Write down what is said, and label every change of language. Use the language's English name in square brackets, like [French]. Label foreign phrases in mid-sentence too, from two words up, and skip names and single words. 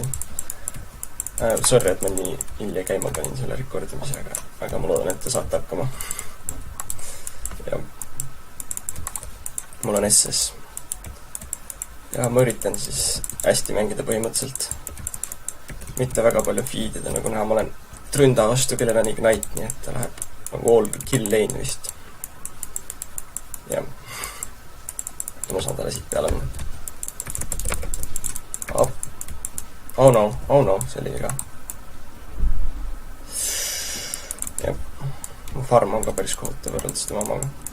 [Estonian] Sorry, et ma nii hilja käima panin selle rekordimisega, aga ma loodan, et te saate hakkama. Ja mul on SS. Ja ma üritan siis hästi mängida põhimõtteliselt. Mitte väga palju feedida, nagu näha, ma olen tründa vastu, kellel on Ignite, nii et ta läheb nagu all [English] kill lane [Estonian] vist. Ja ma saan talle siit peale minna. [English] Oh no, see oli viga. [Estonian] Ja mu farm on ka päris kohutav võrreldes tema omaga.